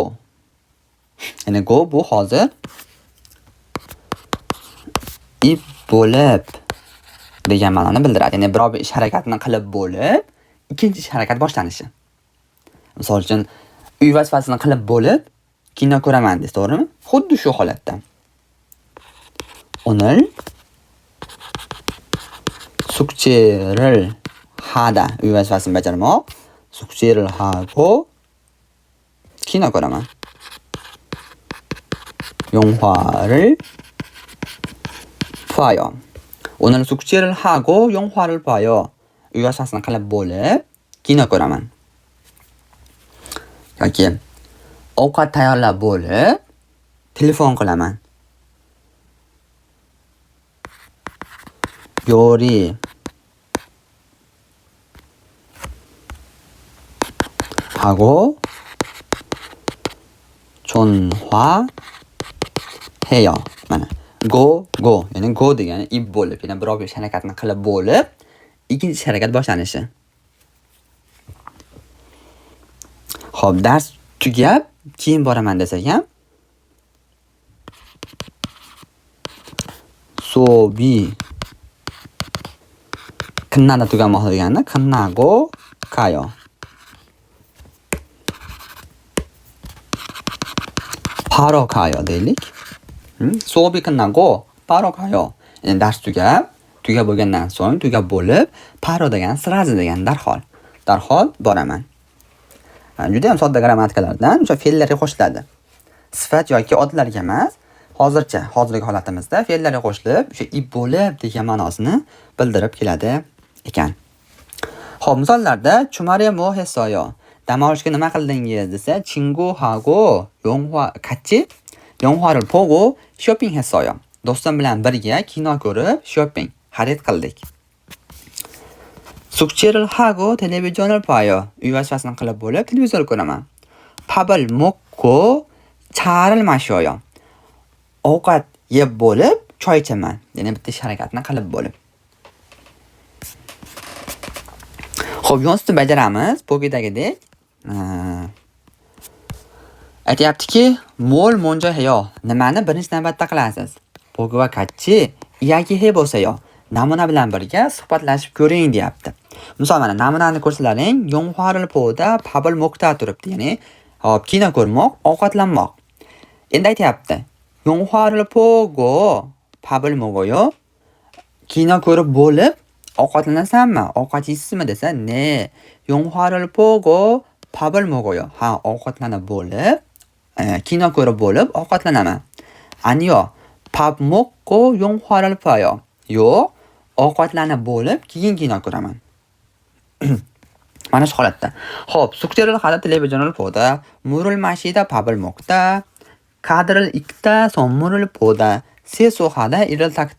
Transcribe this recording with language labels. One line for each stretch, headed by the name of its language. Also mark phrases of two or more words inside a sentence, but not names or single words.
Uzbek: Ya'ni go bu hozir ib bo'lib degan ma'noni bildiradi. Ya'ni biror bir ish harakatini qilib bo'lib, ikkinchi ish harakat boshlanishi. Misol uchun, uy vazifasini qilib bo'lib, kino ko'raman desiz, to'g'rimi? Xuddi shu holatda.
Korean: 오늘 숙제를 하다.
Uzbek: uy vazifasini bajarmoq.
Korean: 숙제를 하고
Uzbek: kino ko'raman.
Korean: 영화를 봐요. 오늘 숙제를 하고 영화를 봐요.
Uzbek: uy vazifasini qilib bo'lib kino ko'raman. yoki ovqat tayyorlab bo'lib telefon qilaman.
Korean: 요리 하고 전화해요.
Uzbek: mana go ya'ni go degani ib bo'lib, ya'ni biror bir ish harakatni qilib bo'lib, ikkinchi ish harakat boshlanishi. Xo'p, dars tugab keyin boraman desak ham so'bi 끝나다 tugamoqda degani
Korean: 끝나고 가요. 바로 가요 deylik. 수업이 끝나고 바로 가요.
Uzbek: dars tugab bo'lgandan so'ng, tugab bo'lib, paro degan srazi degan darhol boraman. Juda ham sodda grammatikalardan o'sha fe'llarga qo'shiladi. Sifat yoki odlarga emas, hozirgi holatimizda fe'llarga qo'shilib, o'sha ib bo'lib degan ma'nosini bildirib keladi ekan. Xo'p, misollarda
Korean: 주말에 뭐 했어요?
Uzbek: dam olishga nima qildingiz desa,
Korean: 친구하고 같이 영화를 보고 쇼핑했어요.
Uzbek: do'stim bilan birga kino ko'rib, shopping, xarid qildik.
Korean: 숙제를 하고 텔레비전을 봐요.
Uzbek: uy vazifasini qilib bo'lib, televizor ko'raman.
Korean: 밥을 먹고 차를 마셔요.
Uzbek: ovqat yeb bo'lib, choy ichaman. Ya'ni bitta ish harakatni qilib bo'lib. Xo'p, yonsibni bajaramiz. bo'gidagidek. aytyaptiki,
Korean: 뭘 먼저 해요?
Uzbek: nimani birinchi navbatda qilasiz?
Korean: bo'giva 같이 이야기해 보세요.
Uzbek: namuna bilan birga suhbatlashib ko'ring deyapti. Misol mana namunani ko'rsalaring,
Korean: 영화를 보다 밥을 먹다 turibdi.
Uzbek: Ya'ni, hop, kino ko'rmoq, ovqatlanmoq. Endi aytyapti,
Korean: 영화를 보고 밥을 먹어요.
Uzbek: kino ko'rib bo'lib ovqatlanasanmi? ovqat yeysizmi desa, ne.
Korean: 영화를 보고 밥을 먹어요.
Uzbek: ha, ovqatlanib bo'lib, kino ko'rib bo'lib ovqatlanaman.
Korean: 아니요. 밥 먹고 영화를 봐요.
Uzbek: yo'q, ovqatlanib bo'lib keyin kino ko'raman. mana shu holatda. Xo'p,
Korean: 숙제를 하다 텔레비전을 보다, 물을 마시다 밥을 먹다, 카드를 읽다 선물을 보다, 세수하다 일을 닦다.